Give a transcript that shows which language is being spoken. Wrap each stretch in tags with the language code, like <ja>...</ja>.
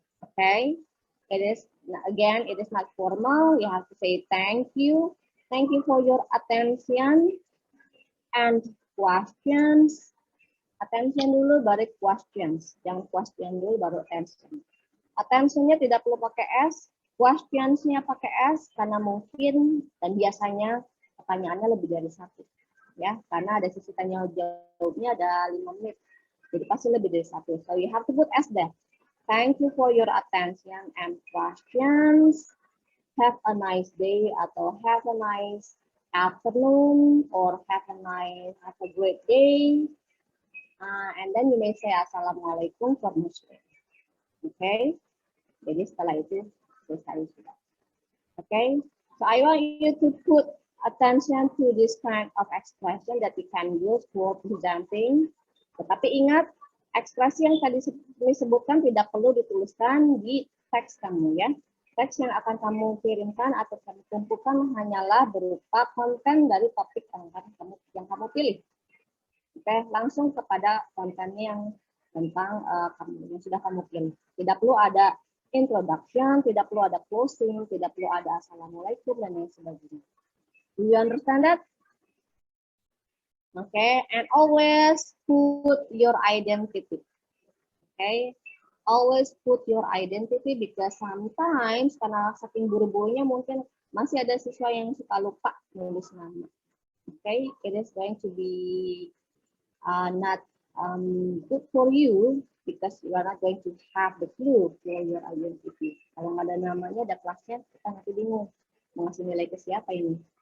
<en>Okay, it is again, it is not formal. You have to say thank you for your attention and questions.</en> <id>Attention dulu baru questions, jangan question dulu baru attention. Attentionnya tidak perlu pakai S. Questions-nya pakai S karena mungkin dan biasanya pertanyaannya lebih dari satu, ya, karena ada sesi tanya jawabnya ada 5 menit, jadi pasti lebih dari satu.</id> <en>So you have to put S there. Thank you for your attention and questions. Have a nice day atau have a nice afternoon or have a great day. And then you may say Assalamualaikum for Muslim.</en> <id>Okay, jadi setelah itu selesai sudah.</id> <en>Okay, so I want you to put attention to this kind of expression that you can use for presenting.</en> <id>Tetapi ingat, ekspresi yang tadi disebutkan tidak perlu dituliskan di teks kamu ya. Teks yang akan kamu kirimkan atau kamu kumpulkan hanyalah berupa konten dari topik yang kamu pilih. Oke, langsung kepada kontennya yang tentang yang sudah kamu pilih. Tidak perlu ada introduction, tidak perlu ada closing, tidak perlu ada assalamualaikum dan lain sebagainya.</id> <en>Do you understand that? Okay, and always put your identity. Okay, always put your identity because sometimes</en> <id>karena saking buru-burunya mungkin masih ada siswa yang suka lupa nulis nama.</id> <en>Okay, it is going to be not good for you because you are not going to have the clue for your identity.</en> <id>Kalau nggak ada namanya, ada kelasnya, kita nanti bingung mau ngasih nilai ke siapa ini.</id>